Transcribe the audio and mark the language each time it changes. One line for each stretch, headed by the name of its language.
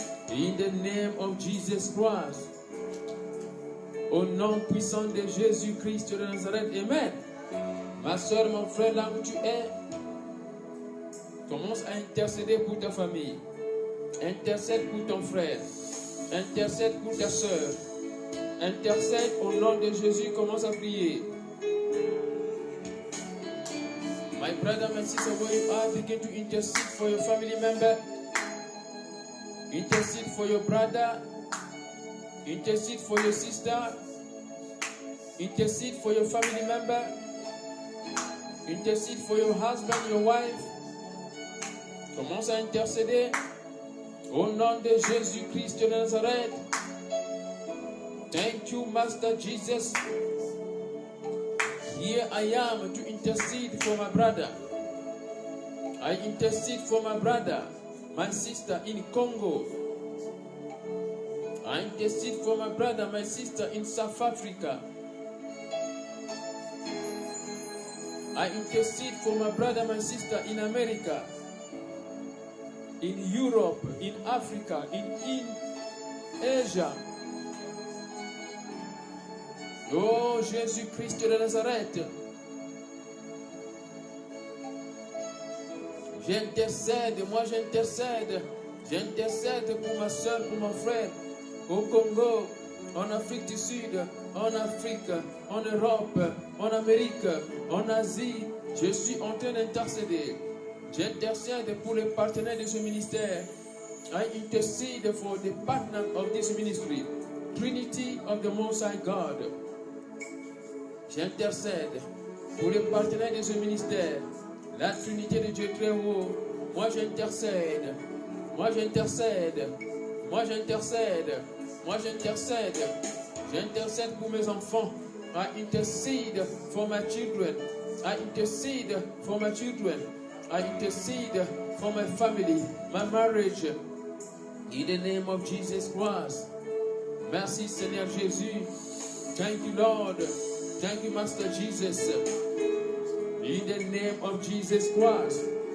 English: In the name of Jesus Christ.
French: Au nom puissant de Jésus-Christ de Nazareth. Amen. Ma soeur, mon frère, là où tu es, commence à intercéder pour ta famille. Intercède pour ton frère. Intercède pour ta soeur. Intercède au nom de Jésus. Commence à prier.
English: My brother, my sister, where you are, begin to intercede for your family member. Intercede for your brother. Intercede for your sister. Intercede for your family member. Intercede for your husband, your wife.
French: Commence à intercéder au nom de Jésus-Christ de Nazareth.
English: Thank you, Master Jesus. Here I am to intercede for my brother. I intercede for my brother, my sister in Congo. I intercede for my brother, my sister in South Africa. I intercede for my brother, my sister in America, in Europe, in Africa, in Asia.
French: Oh, Jésus-Christ de Nazareth. J'intercède, moi j'intercède. J'intercède pour ma soeur, pour mon frère, au Congo, en Afrique du Sud, en Afrique, en Europe, en Amérique, en Asie. Je suis en train d'intercéder. J'intercède pour les partenaires de ce ministère.
English: I intercede for the partner of this ministry, Trinity of the Most High God.
French: J'intercède pour les partenaires de ce ministère, la Trinité de Dieu très haut. Moi j'intercède. Moi j'intercède. Moi j'intercède. Moi j'intercède. J'intercède pour mes enfants.
English: I intercede for my children. I intercede for my children. I intercede for my family, my marriage. In the name of Jesus Christ.
French: Merci Seigneur Jésus.
English: Thank you Lord. Thank you Master Jesus. In the name of Jesus Christ.